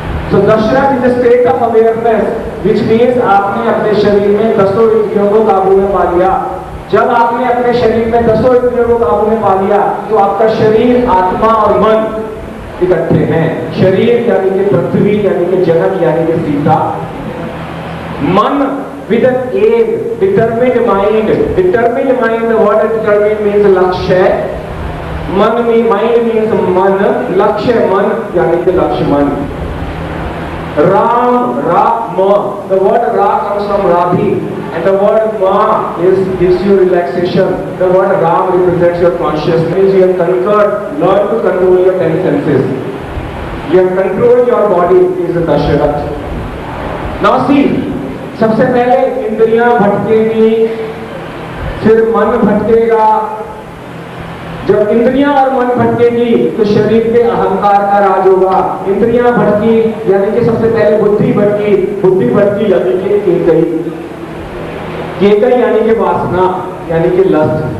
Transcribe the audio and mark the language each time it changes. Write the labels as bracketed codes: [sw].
[en] So Dasharath is a state of awareness, which means [hi] आपने अपने शरीर में 10 इंद्रियों को काबू में पा लिया. जब आपने अपने शरीर में 10 इंद्रियों को काबू में पा लिया तो आपका शरीर, आत्मा और मन इकट्ठे हैं. शरीर यानी कि पृथ्वी, यानी कि जगत, यानी कि सीता. [en] मन with an aim, determined mind. Determined mind, the word determined means लक्ष्य. [hi] मन में [en] mind means [hi] मन, लक्ष्य मन यानी कि लक्ष्य मन. [en] Ram, Ra, Ma. The word Ra comes from Rabi, and the word Ma gives you relaxation. The word Ram represents your consciousness. You have conquered, learn to control your 10 senses. You have controlled your body. Is a Dasharath. Now see, [hi] सबसे पहले इंद्रियां भटकेगी, फिर मन भटकेगा. जब इंद्रियां और मन भटकेगी तो शरीर के अहंकार का राज होगा. इंद्रियां भटकी यानी कि सबसे पहले बुद्धि भटकी, बुद्धि भटकी यानी कि केकई, केकई यानी कि वासना, यानी कि लस्ट.